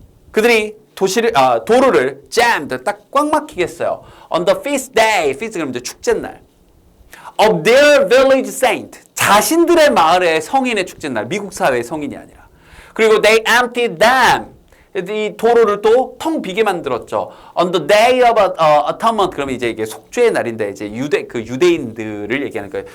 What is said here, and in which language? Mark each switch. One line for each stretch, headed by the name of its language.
Korean: 그들이 도로를 jammed, 딱 꽉 막히게 했어요.
English: On the feast day, feast 그러면 이제 축제날. Of their village saint.
Korean: 자신들의 마을의 성인의 축제날, 미국 사회의 성인이 아니라.
English: 그리고 they emptied them.
Korean: 이 도로를 또 텅 비게 만들었죠. On the day of atonement 그러면 이제 이게 속죄의 날인데 이제 유대인들을 얘기하는 거예요.